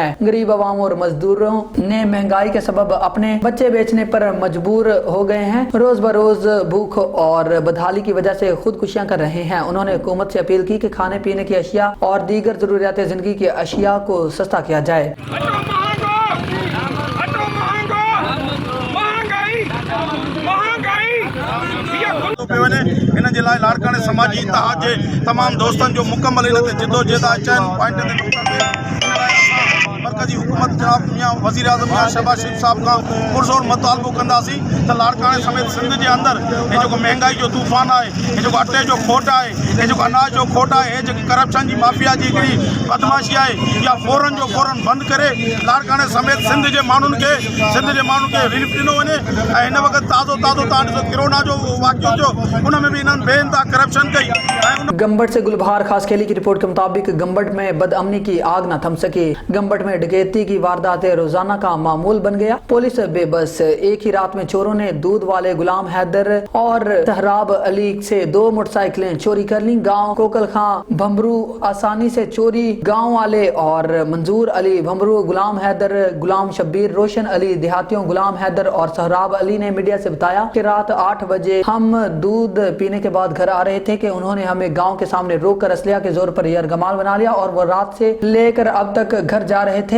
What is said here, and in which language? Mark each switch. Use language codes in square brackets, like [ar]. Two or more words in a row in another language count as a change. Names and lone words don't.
[ur] غریب عوام اور مزدوروں نے مہنگائی کے سبب اپنے بچے بیچنے پر مجبور ہو گئے ہیں. روز بروز بھوک اور بدحالی کی وجہ سے خودکشیاں کر رہے ہیں. انہوں نے حکومت سے اپیل کی کہ کھانے پینے کی اشیا اور دیگر ضروریات زندگی کی اشیا کو سستا کیا جائے. [sd] इन जे लाइ लाड़काने समाजी इत्तेहाद जे तमाम दोस्तन जो मुकम्मल इन ते जिदोजहद चैन पॉइंट मरकजी हुकूमत जनाब मियां वज़ीर आज़म मियां शहबाज शरीफ साहब का पुरज़ोर मुतालबो कंदासीं त लाड़काने समेत सिंध जे अंदर ये जो महंगाई जो तूफ़ान है, ये जो अटे जो खोट है, ये जो अनाज जो खोट है, ये जो करप्शन की माफिया की हिकिड़ी बदमाशी है, या फौरन जो फौरन बंद करे लाड़काने समेत सिंध के माण्हुनि खे रिलीफ ॾिनो वञे। ऐं हिन वक़्तु ताज़ो तव्हां ॾिसो कोरोना जो वाक़ियो थियो, उन में भी इन्हनि बेइंतहा करप्शन कई। [ur] گمبٹ سے گل بہار خاصخیلی کی رپورٹ کے مطابق گمبٹ میں بدامنی کی آگ نہ تھم سکی. گمبٹ میں ڈکیتی کی وارداتیں روزانہ کا معمول بن گیا. پولیس بے بس. ایک ہی رات میں چوروں نے دودھ والے غلام حیدر اور سہراب علی سے 2 موٹرسائیکلیں چوری کر لی. گاؤں کوکل خاں بھمرو آسانی سے چوری۔ گاؤں والے اور منظور علی بھمرو، غلام حیدر، غلام شبیر، روشن علی دیہاتیوں غلام حیدر اور سہراب علی نے میڈیا سے بتایا کہ رات 8 بجے ہم دودھ پینے کے بعد گھر آ رہے تھے کہ انہوں نے ہمیں گاؤں کے سامنے روک کر اسلحہ کے زور پر یرغمال بنا لیا اور وہ رات سے لے کر اب تک گھر جا رہے تھے.